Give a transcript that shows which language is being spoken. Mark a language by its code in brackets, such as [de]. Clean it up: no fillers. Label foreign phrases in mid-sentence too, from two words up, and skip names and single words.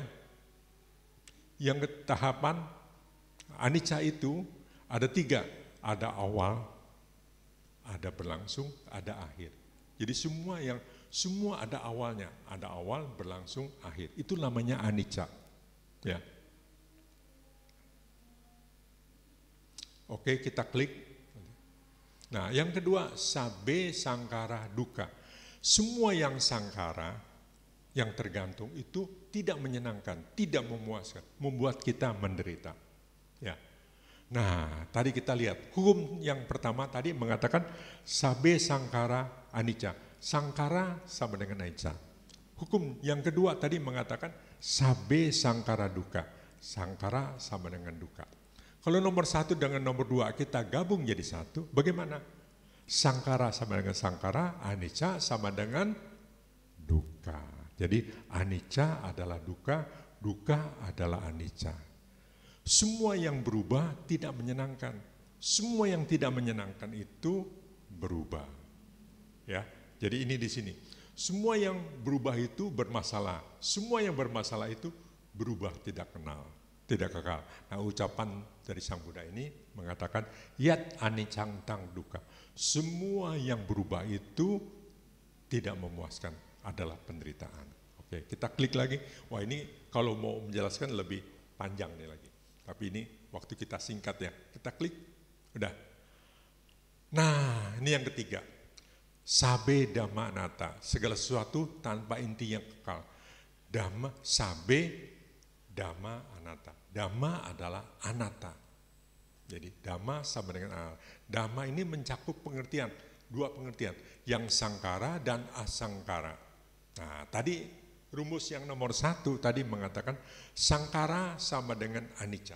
[id] Yang tahapan anicca itu ada 3, ada awal, ada berlangsung, ada akhir. Jadi semua ada awalnya, ada awal, berlangsung, akhir. Itu namanya anicca. Ya. Oke, kita klik. Nah, yang kedua, [pi] sabe sangkara dukkha. [id] Semua yang sangkara, yang tergantung itu tidak menyenangkan, tidak memuaskan, membuat kita menderita. Ya. Nah, tadi kita lihat, hukum yang pertama tadi mengatakan [pi] sabe sangkara anicca. [id] Sangkara sama dengan anicca. Hukum yang kedua tadi mengatakan [pi] sabe sangkara dukkha. [id] Sangkara sama dengan dukkha. Kalau nomor 1 dengan nomor 2 kita gabung jadi 1, bagaimana? Sangkara sama dengan sangkara, anicca sama dengan dukkha. Jadi anicca adalah dukkha, dukkha adalah anicca. Semua yang berubah tidak menyenangkan. Semua yang tidak menyenangkan itu berubah. Ya, jadi ini di sini. Semua yang berubah itu bermasalah. Semua yang bermasalah itu berubah tidak kenal, tidak kekal. Nah, ucapan dari Sang Buddha ini mengatakan [pi] yat aniccang tang dukkha. [id] Semua yang berubah itu tidak memuaskan, adalah penderitaan. Oke, kita klik lagi. Wah, ini kalau mau menjelaskan lebih panjang nih lagi. Tapi ini waktu kita singkat ya. Kita klik, udah. Nah, ini yang ketiga. [pi] Sabe dhamma anatta, [id] segala sesuatu tanpa inti yang kekal. [pi] Dhamma, sabe, dhamma anatta. [id] Dhamma adalah anatta. Jadi dhamma sama dengan anatta. Dhamma ini mencakup pengertian, 2 pengertian, yang sangkara dan asangkara. Nah, tadi rumus yang nomor 1 tadi mengatakan sangkara sama dengan anicca.